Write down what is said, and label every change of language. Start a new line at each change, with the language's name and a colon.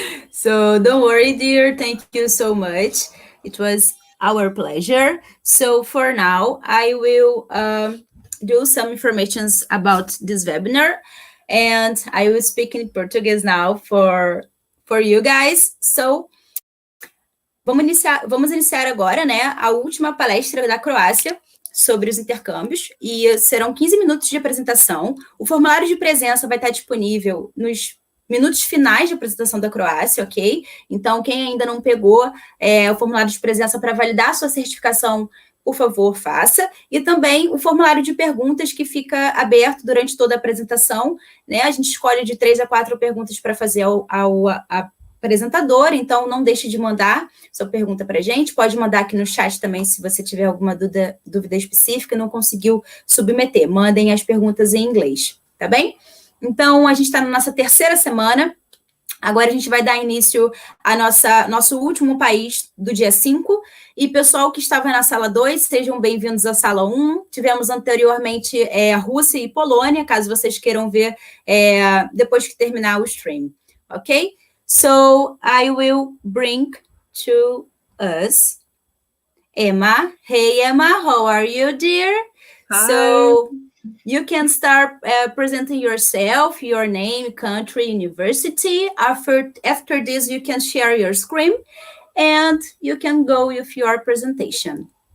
English: So don't worry, dear. Thank you so much. It was our pleasure. So for now, I will do some informations about this webinar, and I will speak in Portuguese now for you guys.
Portuguese: So vamos iniciar agora, né, a última palestra da Croácia sobre os intercâmbios, e serão 15 minutos de apresentação. O formulário de presença vai estar disponível nos minutos finais de apresentação da Croácia, ok? Então, quem ainda não pegou o formulário de presença para validar a sua certificação, por favor, faça. E também o formulário de perguntas que fica aberto durante toda a apresentação, né? A gente escolhe de 3 a 4 perguntas para fazer ao apresentador, então não deixe de mandar sua pergunta para a gente, pode mandar aqui no chat também se você tiver alguma dúvida específica e não conseguiu submeter, mandem as perguntas em inglês, tá bem? Então, a gente está na nossa terceira semana, agora a gente vai dar início a nosso último país do dia 5, e pessoal que estava na sala 2, sejam bem-vindos à sala 1, tivemos anteriormente Rússia e Polônia, caso vocês queiram ver depois que terminar o stream, ok?
English: So I will bring to us Emma. Hey, Emma, how are you, dear? Hi. So you can start presenting yourself, your name, country, university. After this, you can share your screen and you can go with your presentation.